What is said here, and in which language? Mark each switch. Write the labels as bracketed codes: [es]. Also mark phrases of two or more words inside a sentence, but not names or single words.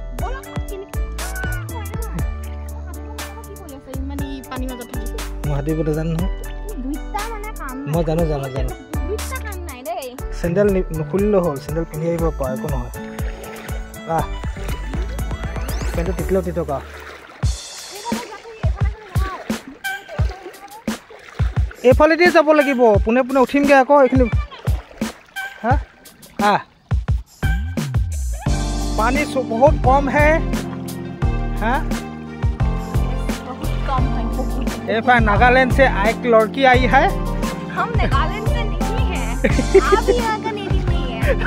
[as] মই সাঁতুৰিবলৈ জানো নহয় মই জানো জানো জানো চেণ্ডেল নুখুলিলেও হ'ল চেণ্ডেল পিন্ধি আহিব পাৰে একো নহয় পেণ্টটো তিতিলেও তিতক এইফালেদি যাব লাগিব পোনে পোনে উঠিমগৈ আকৌ এইখিনি [hi] पानी बहुत कम है ये फाइन नागालैंड से एक लड़की आई है। हम नागालैंड से नहीं हैं। आप यहाँ का नेटिव नहीं है।